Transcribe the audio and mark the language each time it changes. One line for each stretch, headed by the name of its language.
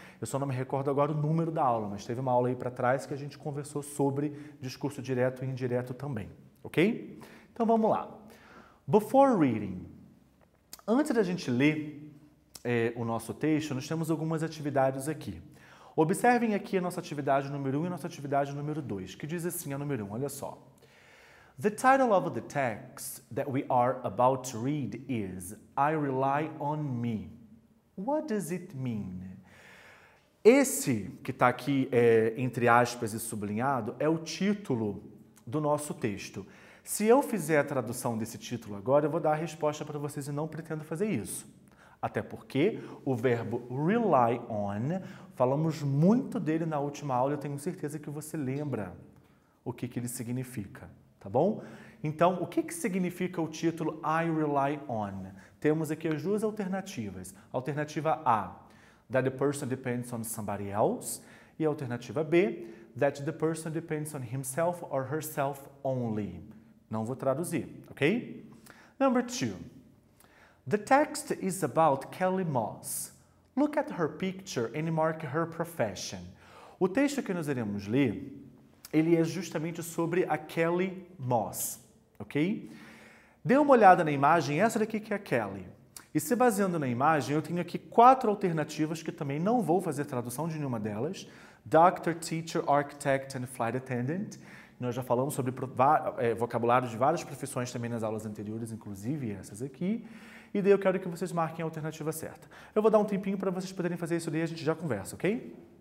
Portuguese: Eu só não me recordo agora o número da aula, mas teve uma aula aí para trás que a gente conversou sobre discurso direto e indireto também, ok? Então vamos lá.
English: Before reading,
Portuguese: antes da gente ler o nosso texto, nós temos algumas atividades aqui. Observem aqui a nossa atividade número 1 e a nossa atividade número 2, que diz assim a número 1, olha só.
English: The title of the text that we are about to read is I Rely on Me. What does it mean?
Portuguese: Esse que está aqui, entre aspas e sublinhado, é o título do nosso texto. Se eu fizer a tradução desse título agora, eu vou dar a resposta para vocês e não pretendo fazer isso. Até porque o verbo rely on, falamos muito dele na última aula, eu tenho certeza que você lembra o que ele significa, tá bom? Então, o que significa o título I rely on? Temos aqui as duas alternativas. Alternativa A,
English: that the person depends on somebody else,
Portuguese: e a alternativa B,
English: that the person depends on himself or herself only.
Portuguese: Não vou traduzir, ok?
English: Number 2. The text is about Kelly Moss. Look at her picture and mark her profession.
Portuguese: O texto que nós iremos ler, ele é justamente sobre a Kelly Moss, ok? Dê uma olhada na imagem, essa daqui que é a Kelly. E se baseando na imagem, eu tenho aqui 4 alternativas que também não vou fazer tradução de nenhuma delas.
English: Doctor, Teacher, Architect and Flight Attendant.
Portuguese: Nós já falamos sobre vocabulário de várias profissões também nas aulas anteriores, inclusive essas aqui. E daí eu quero que vocês marquem a alternativa certa. Eu vou dar um tempinho para vocês poderem fazer isso daí e a gente já conversa, ok?